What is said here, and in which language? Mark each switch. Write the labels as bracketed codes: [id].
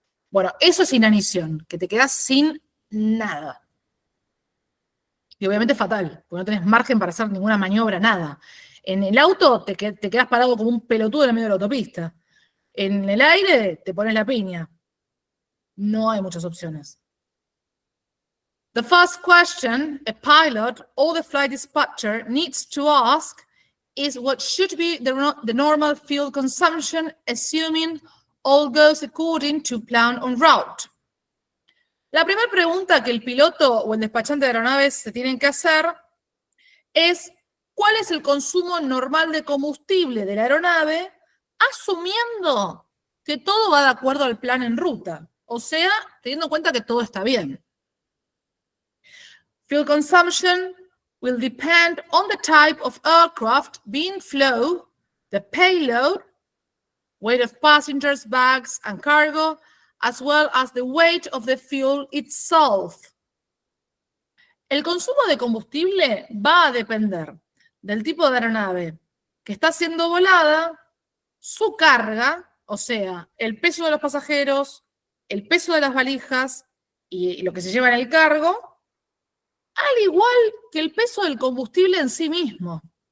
[es] Bueno, eso es inanición, que te quedás sin nada. Y obviamente es fatal, porque no tenés margen para hacer ninguna maniobra, nada. En el auto te quedás parado como un pelotudo en el medio de la autopista. En el aire te pones la piña. No hay muchas opciones. [en] The first question a pilot or the flight dispatcher needs to ask is what should be the normal fuel consumption, assuming all goes according to plan en route. [es] La primera pregunta que el piloto o el despachante de aeronaves se tienen que hacer es ¿cuál es el consumo normal de combustible de la aeronave, asumiendo que todo va de acuerdo al plan en ruta? O sea, teniendo en cuenta que todo está bien. [en] Fuel consumption will depend on the type of aircraft being flown, the payload, weight of passengers, bags, and cargo, as well as the weight of the fuel itself. [es] El consumo de combustible va a depender del tipo de aeronave que está siendo volada, su carga, o sea, el peso de los pasajeros, el peso de las valijas y lo que se lleva en el cargo, al igual que el peso del combustible en sí mismo.